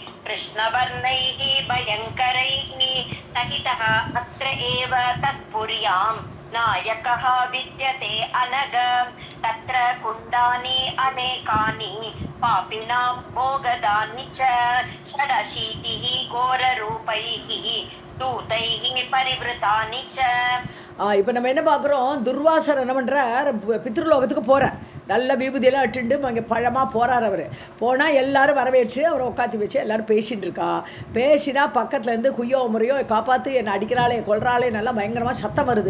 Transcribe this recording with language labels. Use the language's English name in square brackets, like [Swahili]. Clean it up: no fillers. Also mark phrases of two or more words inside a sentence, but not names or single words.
[Sanskrit] कृष्णवर्णैः भयङ्करैः सहितः अत्र एव तत्पुर्यां नायकः विद्यते अनग तत्र कुण्डानि अनेकानि पापिनां भोगदानि च षडशीतिः घोररूपैः दूतैः परिवृतानि च. [Tamil] இப்போ நம்ம என்ன பார்க்குறோம், துர்வாசர் என்ன பண்ணுறார், பித்ருலோகத்துக்கு போகிறார். நல்ல விபூதியெல்லாம் இட்டுண்டு அங்கே பழமாக போகிறார். அவர் போனால் எல்லோரும் வரவேற்று அவரை உட்காத்தி வச்சு எல்லோரும் பேசிகிட்டு இருக்கா. பேசினா பக்கத்துலேருந்து குய்யோ முறையோ காப்பாற்று, என்னை அடிக்கிறாளே கொள்றாளே நல்லா பயங்கரமாக சத்தம் வருது.